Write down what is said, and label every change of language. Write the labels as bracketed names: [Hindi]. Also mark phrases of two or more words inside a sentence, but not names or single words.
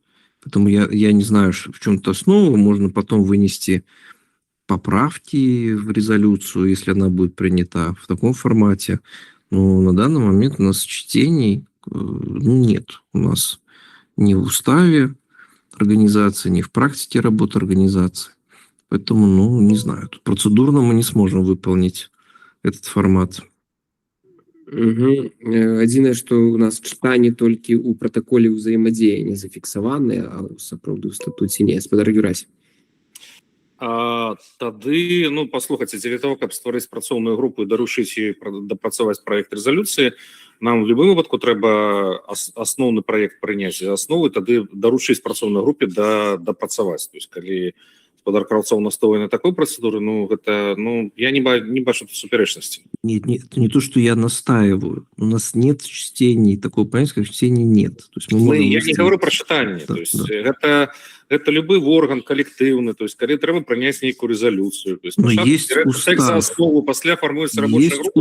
[Russian] Поэтому я не знаю, в чем-то основа, можно потом вынести поправки в резолюцию, если она будет принята в таком формате. Но на данный момент у нас чтений нет. У нас ни в уставе организации, ни в практике работы организации. Поэтому, не знаю, тут процедурно мы не сможем выполнить этот формат. [Belarusian] Адзінае, што у нас чытанні толькі ў пратаколе ўзаемадзеяння зафіксаваныя, а сапраўды ў статуце не. Гаспадар Юрась. Тады, паслухайце, дзеля того, каб стварыць працоўную групу і даручыць ёй дапрацаваць праект рэзалюцыі, нам в любым выпадку трэба асноўны праект прыняць за асновы, тады даручыць працоўнай групе дапрацаваць. [Russian] То есть, [Belarusian] калі гаспадар Краўцоў настойвае на такой працэдуры, гэта, я не бачу тут супярэчнасці. [Russian] Нет, не то, что я настаиваю. У нас нет чтений, такого понятия, как чтений нет. То есть я не говорю про читание. Да, то есть это любой орган коллективный. То есть, когда треба принять некую резолюцию. То есть, есть устав. За основу, после формируется рабочая группа.